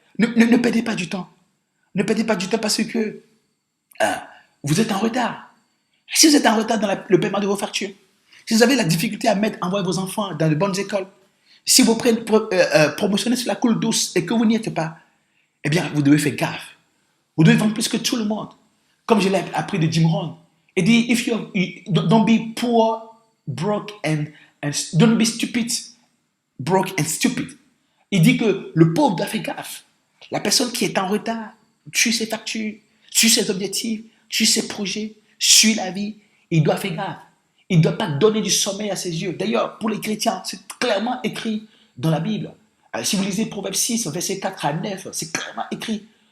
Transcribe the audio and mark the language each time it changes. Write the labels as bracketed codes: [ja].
[fr] Ne perdez pas du temps. Ne perdez pas du temps parce que vous êtes en retard. Si vous êtes en retard dans le paiement de vos factures, si vous avez la difficulté à envoyer vos enfants dans de bonnes écoles, si vous promotionnez sur la coule douce et que vous n'y êtes pas, eh bien, vous devez faire gaffe. Vous devez vendre plus que tout le monde. Comme je l'ai appris de Jim Rohn. Il dit, [en] don't be poor, broke and don't be stupid, broke and stupid. [fr] Il dit que le pauvre doit faire gaffe. La personne qui est en retard, suit ses factures, suit ses objectifs, suit ses projets, suit la vie, il doit faire gaffe. Il ne doit pas donner du sommeil à ses yeux. D'ailleurs, pour les chrétiens, c'est clairement écrit dans la Bible. Si vous lisez Proverbe 6, versets 4 à 9, c'est clairement écrit.